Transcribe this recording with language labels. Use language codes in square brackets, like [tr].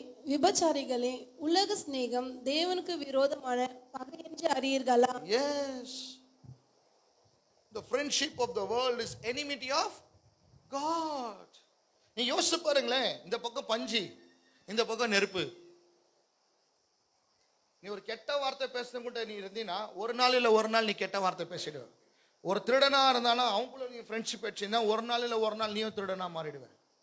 [ta] விபச்சாரிகளே, உலக சிநேகம் தேவனுக்கு விரோதமான பகை என்று அறியீர்களா? [en] Yes. The friendship of the world is enmity of God. [ta] நீ யோசிச்சு பாருங்களேன், இந்த பக்கம் பஞ்சு, இந்த பக்கம் நெருப்பு. நீ ஒரு கெட்ட வார்த்தை பேசுறது கூட நீ இருந்தீனா, ஒரு நாள் இல்ல ஒரு நாள் நீ கெட்ட வார்த்தை பேசிடுவ. ஒரு திருடனா இருந்தானா அவங்கள நீ ஃப்ரெண்ட்ஷிப் வச்சுன்னா, ஒரு நாள் இல்ல ஒரு நாள் நீயும் திருடனா மாறிடுவேன்.